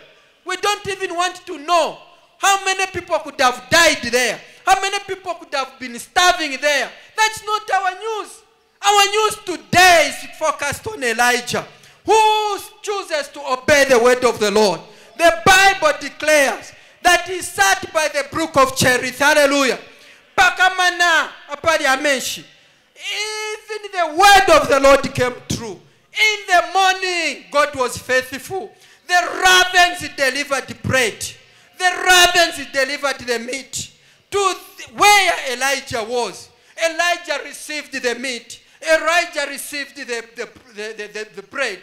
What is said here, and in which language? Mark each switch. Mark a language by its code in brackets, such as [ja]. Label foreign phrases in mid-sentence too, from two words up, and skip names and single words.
[en] We don't even want to know how many people could have died there. How many people could have been starving there. That's not our news. Our news today is focused on Elijah, who chooses to obey the word of the Lord. The Bible declares that he sat by the brook of Cherith. Hallelujah. [bem] Pakamana apari amenshi. [en] Even the word of the Lord came true. In the morning, God was faithful. The ravens delivered bread. The ravens delivered the meat to where Elijah was. Elijah received the meat. Elijah received the bread.